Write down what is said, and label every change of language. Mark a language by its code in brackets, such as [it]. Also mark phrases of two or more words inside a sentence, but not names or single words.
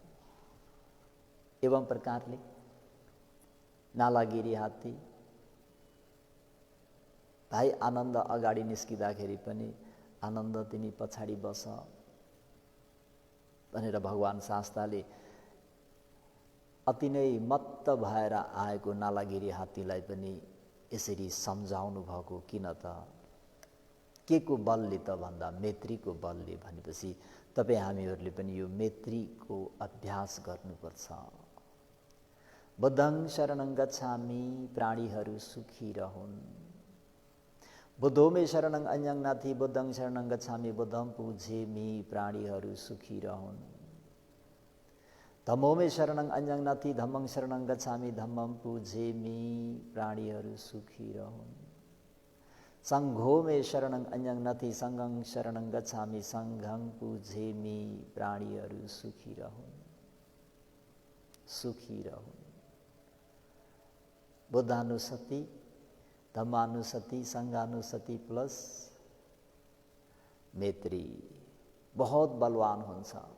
[ne] एवं प्रकारले नालागिरी हात्ती भाइ आनन्द अगाडि निस्किँदाखेरि पनि आनन्द तिमी पछाडि बस भनेर भगवान् शास्ताले अति नै मत्त भएर आएको नालागिरी हात्तीलाई पनि यसरी सम्झाउनु भएको किन त? के को बलले त भन्दा मैत्रीको बलले भनेपछि तपाईँ हामीहरूले पनि यो मैत्रीको अभ्यास गर्नुपर्छ। [pi] बुद्धं शरणं गच्छामि, [ne] प्राणीहरू सुखी रहन्। [pi] बुद्धोमे शरणं अन्यं नास्ति, बुद्धं शरणं गच्छामि, बुद्धं पूजेमि, [ne] प्राणीहरू सुखी रहन्। [pi] धम्मोमे शरणं अन्यं नास्ति, धम्मं शरणं गच्छामि, धम्मं पूजेमि, [ne] प्राणीहरू सुखी रहन्। [pi] संघोमे शरणं अन्यं नास्ति, संघं शरणं गच्छामि, संघं पूजेमि, [ne] प्राणीहरू सुखी रहन्, सुखी रहन्। [pi] बुद्धानुसति, धम्मानुसति, संघानुसति [ne] प्लस मैत्री बहुत बलवान हुन्छ।